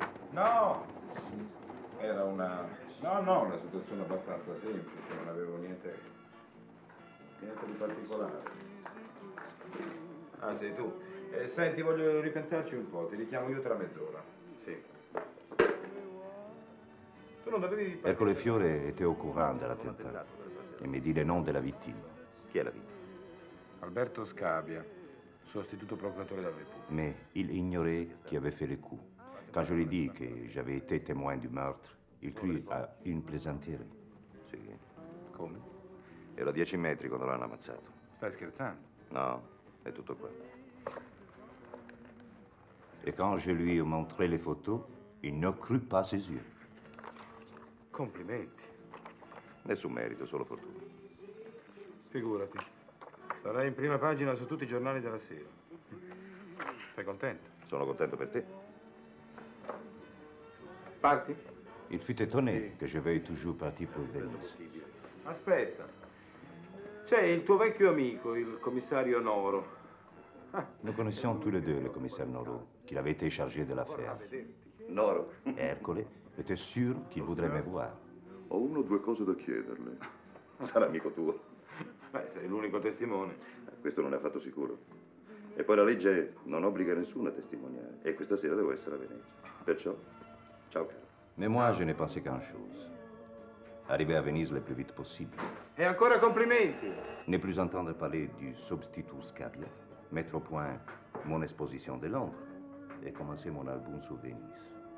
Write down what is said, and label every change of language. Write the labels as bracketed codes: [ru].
[it] No, era una situazione abbastanza semplice, non avevo niente di particolare. Ah, sei tu. Senti, voglio ripensarci un po', ti richiamo io tra mezz'ora. Sì. Tu non dovevi... [fr] Ercole Fiore était au courant de l'attentat et me dit le nom de la victime. [it] Chi è la vittima? Alberto Scabbia, sostituto procuratore della Repubblica. [fr] Mais il ignorait qui avait fait le coup. Quand je lui dis que j'avais été témoin du meurtre, il crut à une plaisanterie. [it] Sì. Come? Ero a 10 metri quando l'hanno ammazzato. Stai scherzando? No, è tutto qua. [fr] Et quand je lui ai montré les photos, il ne crut pas ses yeux. [it] Complimenti. Nessun merito, solo fortuna. Figurati. Sarai in prima pagina su tutti i giornali della sera. Sei contento? Sono contento per te. Parti? [fr] Il fut étonné que je veuille toujours partir pour Venise. [it] Aspetta. C'è il tuo vecchio amico, il commissario Noro. [fr] Nous connaissions tous les deux le commissaire Noro, qu'il avait été chargé de l'affaire. [it] Noro. [fr] Ercole était sûr qu'il voudrait me voir. [it] Ho 1 o 2 cose da chiederle. Sarà amico tuo. Beh, sei l'unico testimone. Questo non è affatto sicuro. E poi la legge non obbliga nessuno a testimoniare. E questa sera devo essere a Venezia. Perciò, ciao caro. [fr] Mais moi, je n'ai pensé qu'à une chose. Arriver à Venise le plus vite possible. [it] E ancora complimenti. [fr] Ne plus entendre parler du substitut Scabbia, mettre au point mon exposition de Londres et commencer mon album sur Venise.